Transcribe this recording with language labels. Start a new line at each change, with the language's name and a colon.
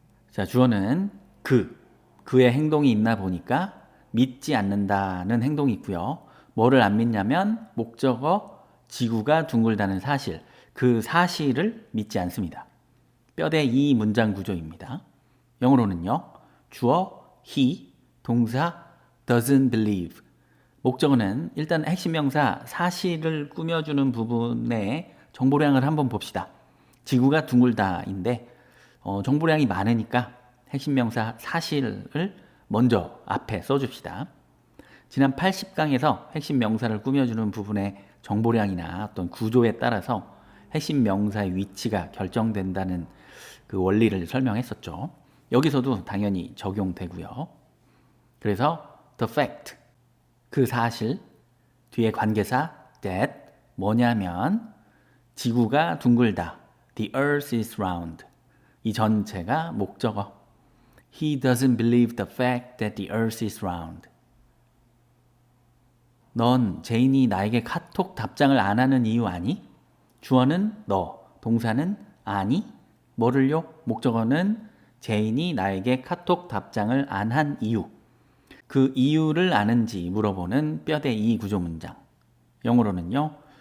Korean: 자, 주어는 그의 행동이 있나 보니까 믿지 않는다는 행동이 있고요. 뭐를 안 믿냐면 목적어 지구가 둥글다는 사실, 그 사실을 믿지 않습니다. 뼈대 2 문장 구조입니다. 영어로는요.
English: 주어 he, 동사 doesn't believe.
Korean: 목적어는 일단 핵심 명사 사실을 꾸며주는 부분의 정보량을 한번 봅시다. 지구가 둥글다인데 정보량이 많으니까 핵심 명사 사실을 먼저 앞에 써줍시다. 지난 80강에서 핵심 명사를 꾸며주는 부분의 정보량이나 어떤 구조에 따라서 핵심 명사의 위치가 결정된다는 그 원리를 설명했었죠. 여기서도 당연히 적용되고요. 그래서
English: the fact,
Korean: 그 사실, 뒤에 관계사 that 뭐냐면 지구가 둥글다,
English: the earth is round.
Korean: 이 전체가 목적어.
English: He doesn't believe the fact that the earth is round.
Korean: 넌 제인이 나에게 카톡 답장을 안 하는 이유 아니? 주어는 너, 동사는 아니? 뭐를요? 목적어는 제인이 나에게 카톡 답장을 안 한 이유. 그 이유를 아는지 물어보는 뼈대 2 구조 문장. 영어로는요.